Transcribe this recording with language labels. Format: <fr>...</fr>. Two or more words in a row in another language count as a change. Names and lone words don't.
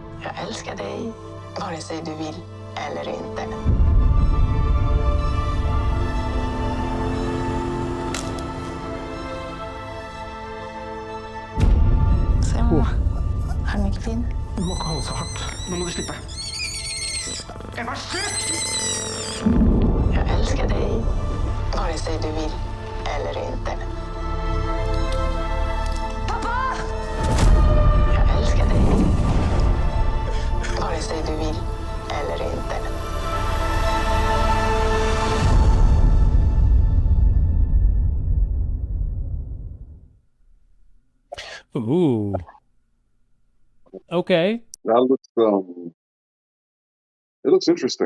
<sv>Jag älskar dig, vare sig du vill eller inte. Se mamma, har du mycket fin?</sv> <no>Du må ikke holde så hardt. Nå må du slippe. Ebba, slutt!</no> <sv>Jag älskar dig, vare sig du vill eller inte. Pappa! Jag älskar dig, vare sig du vill eller inte. Ooh.</sv> <en>Okay. That looks it looks interesting.</en>